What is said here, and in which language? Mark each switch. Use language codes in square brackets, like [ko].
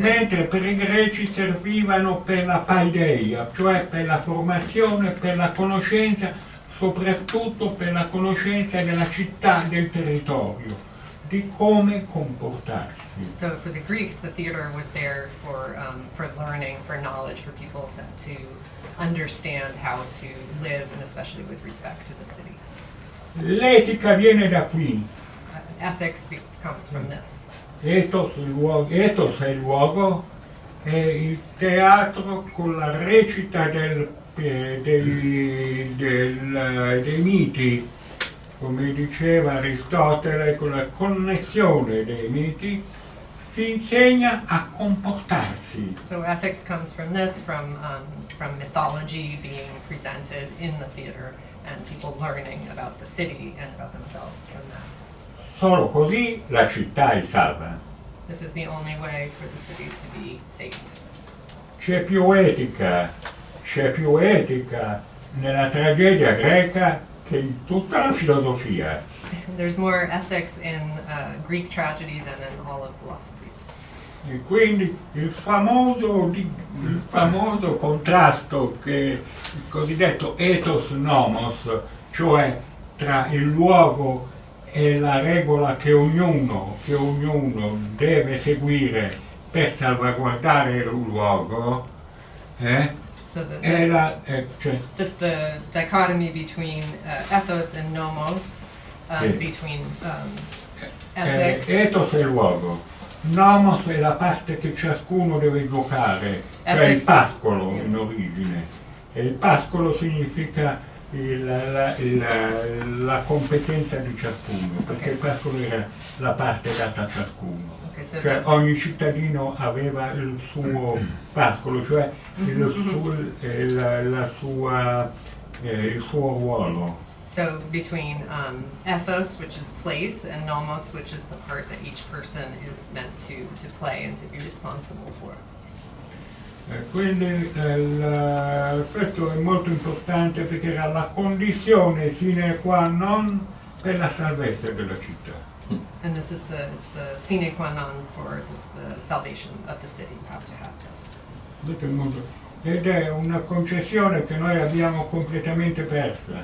[it] Mentre per i greci servivano per la paideia, cioè per la formazione, per la conoscenza, soprattutto per la conoscenza della città, del territorio, di come comportarsi. [en] So for the Greeks, the theater was there for learning, for knowledge, for people to understand how to live, and especially with respect to the city. [it] L'etica viene da qui. [en] Ethics comes from this. [it] Ethos è il luogo, e il teatro con la recita dei miti, come diceva Aristotele, con la connessione dei miti, si insegna a comportarsi. [en] So ethics comes from this, from mythology being presented in the theater, and people learning about the city and about themselves from that. [it] Solo così la città è salva. [en] This is the only way for the city to be saved. [it] C'è più etica nella tragedia greca che in tutta la filosofia. [en] There's more ethics in Greek tragedy than in all of philosophy. [it] E quindi il famoso contrasto che il cosiddetto ethos nomos, cioè tra il luogo e la regola che ognuno deve seguire per salvaguardare il luogo, [en] So [it] cioè, [en] the dichotomy between ethos and nomos, [it] Sì. [en] between ethics. [it] ethos è il luogo, nomos è la parte che ciascuno deve giocare, cioè il [en] Ethics is- [it] pascolo in origine. E il pascolo significa la competenza di ciascuno, perché il pascolo era la parte data a ciascuno. [en] Okay, so [it] Cioè ogni cittadino aveva il suo pascolo, cioè il suo ruolo. [en] So between ethos, which is place, and nomos, which is the part that each person is meant to play and to be responsible for. [it] Quindi questo è molto importante perché era la condizione sine qua non per la salvezza della città. [en] And this is it's the sine qua non for the salvation of the city. You have to have this. [it] Ed è una concezione che noi abbiamo completamente persa.